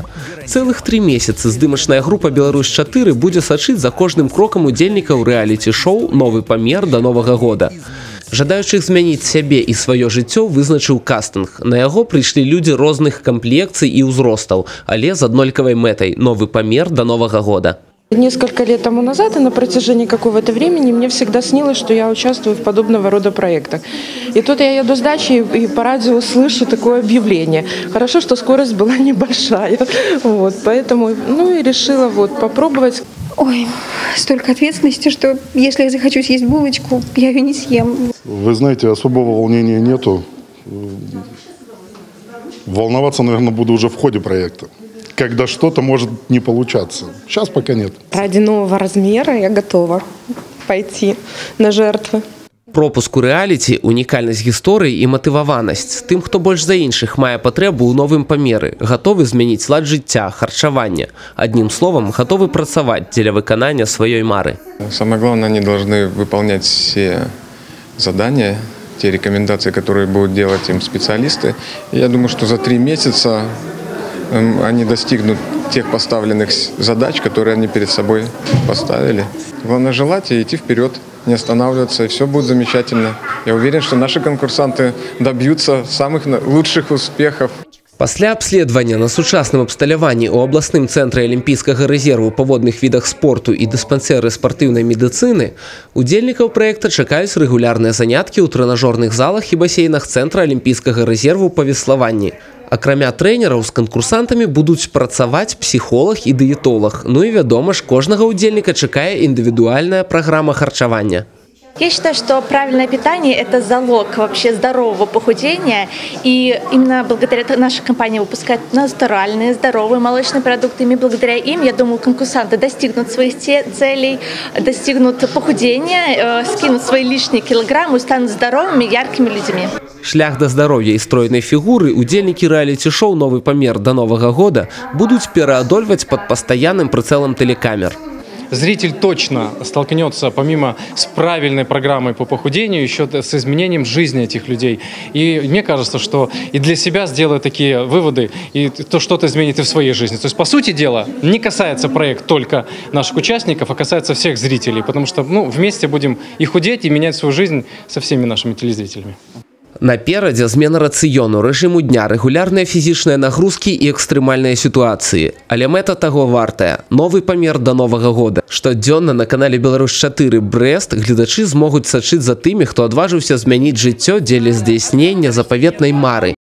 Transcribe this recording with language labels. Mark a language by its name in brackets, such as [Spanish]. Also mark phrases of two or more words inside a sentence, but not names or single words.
[Belarusian] Цэлых 3 месяцы здымачная група «Беларусь-4» будзе сачыць за кожным крокам удзельнікаў рэаліці-шоу «Новы памер да Новага года». Жадаючых змяніць сябе і сваё жыццё вызначыў кастынг. На яго прыйшлі людзі розных камплекцый і ўзростаў, але з аднолькавай мэтай – новы памер да Новага года. [Russian] Несколько лет тому назад и на протяжении какого-то времени мне всегда снилось, что я участвую в подобного рода проектах. И тут я еду с дачи и по радио слышу такое объявление. Хорошо, что скорость была небольшая. Вот, поэтому и решила попробовать. Ой, столько ответственности, что если я захочу съесть булочку, я ее не съем. Вы знаете, особого волнения нету. Волноваться, наверное, буду уже в ходе проекта, когда что-то может не получаться. Сейчас пока нет. Ради нового размера я готова пойти на жертвы. [Belarusian] Пропуск у рэаліці, унікальнасць гісторыі і матываванасць. Тым, хто больш за іншых мае патрэбу ў новым памеры, гатовы змяніць лад жыцця, харчавання. Адним словом, гатовы працаваць дзеля выканання сваёй мары. [Russian] Самое главное, они должны выполнять все задания, те рекомендации, которые будут делать им специалисты. И я думаю, что за 3 месяца они достигнут тех поставленных задач, которые они перед собой поставили. Главное желать и идти вперед, не останавливаться, и все будет замечательно. Я уверен, что наши конкурсанты добьются самых лучших успехов. [Belarusian] Пасля абследавання на сучасным абсталяванні ў абласным цэнтры алімпійскага рэзерву па водных відах спорту і дыспансеры спартыўнай медыцыны удзельнікаў праекта чакаюць рэгулярныя заняткі ў трэнажорных залах і басейнах цэнтра алімпійскага рэзерву па веславанні. Акрамя трэнераў з канкурсантамі будуць працаваць псіхолог і дыетолог. Ну і вядома ж, кожнага удзельніка чакае індывідуальная праграма харчавання. [Russian] Я считаю, что правильное питание – это залог вообще здорового похудения. И именно благодаря нашей компании выпускает натуральные, здоровые молочные продукты. И благодаря им, я думаю, конкурсанты достигнут своих целей, достигнут похудения, скинут свои лишние килограммы и станут здоровыми, яркими людьми. [Belarusian] Шлях да здароўя і стройнай фігуры удзельнікі рэаліці-шоу «Новы памер да Новага года» будуць пераадольваць пад пастаянным прыцэлам тэлекамер. [Russian] Зритель точно столкнется, помимо с правильной программой по похудению, еще с изменением жизни этих людей. И мне кажется, что и для себя сделает такие выводы, и то что-то изменит и в своей жизни. То есть, по сути дела, не касается проект только наших участников, а касается всех зрителей, потому что вместе будем и худеть, и менять свою жизнь со всеми нашими телезрителями. [Belarusian] Наперадзе змена рацыёну, рэжыму дня, рэгулярныя фізічныя нагрузкі і экстрэмальныя сітуацыі. Але мэта таго вартая. Новы памер да Новага года. Штодзённа на канале «Беларусь-4» Брэст гледачы змогуць сачыць за тымі, хто адважыўся змяніць жыццё дзеля здзяйснення запаветнай мары